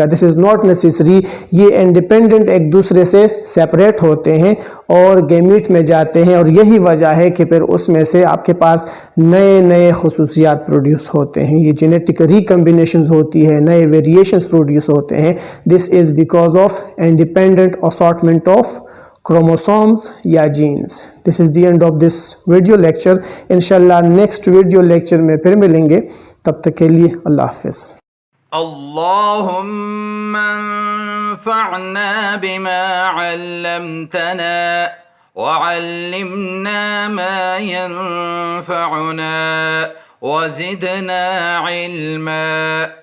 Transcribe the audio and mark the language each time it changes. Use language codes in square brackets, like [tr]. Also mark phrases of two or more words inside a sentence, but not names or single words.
[en] This is not necessary. [ur] یہ انڈیپینڈنٹ ایک دوسرے سے سیپریٹ ہوتے ہیں اور گیمیٹ میں جاتے ہیں اور یہی وجہ ہے کہ پھر اس میں سے آپکے پاس نئے نئے خصوصیات پروڈیوس ہوتے ہیں. یہ [en] genetic recombinations [ur] ہوتی ہے، نئے [en] variations produce [ur] ہوتے ہیں. [en] This is because of independent assortment of chromosomes या genes। This is the end of this video lecture। [ur] ان شاء اللہ [en] next video lecture [ur] میں پھر ملیں گے، تب تک کے لیے اللہ حافظ. [ar] اللهم انفعنا بما علمتنا وعلمنا ما ينفعنا وزدنا علما.